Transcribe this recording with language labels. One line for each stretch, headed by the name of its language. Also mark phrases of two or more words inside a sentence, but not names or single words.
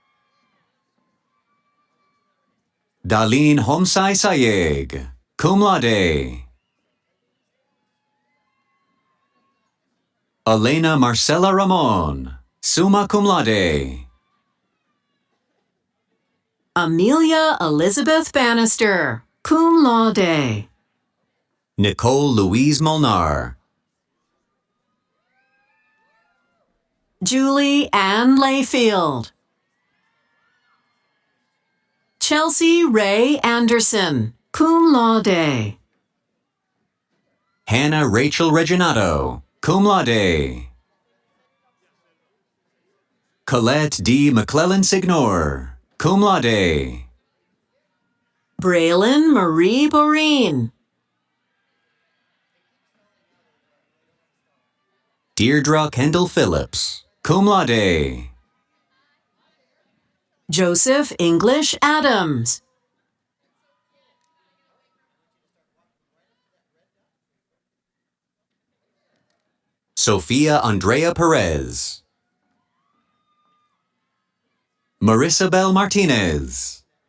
English: Darlene Homsai Sayeg,
Latin: cum laude.
English: Elena Marcela Ramon,
Latin: summa cum laude.
English: Amelia Elizabeth Bannister,
Latin: cum laude.
English: Nicole Louise Molnar. Julie Ann Layfield. Chelsea Ray Anderson,
Latin: cum laude.
English: Hannah Rachel Reginato,
Latin: cum laude.
English: Colette D. McClellan Signor,
Latin: cum laude.
English: Braylon Marie Boreen. Deirdre Kendall Phillips,
Latin: cum laude.
English: Joseph English Adams. Sophia Andrea Perez. Marissa Bell Martinez.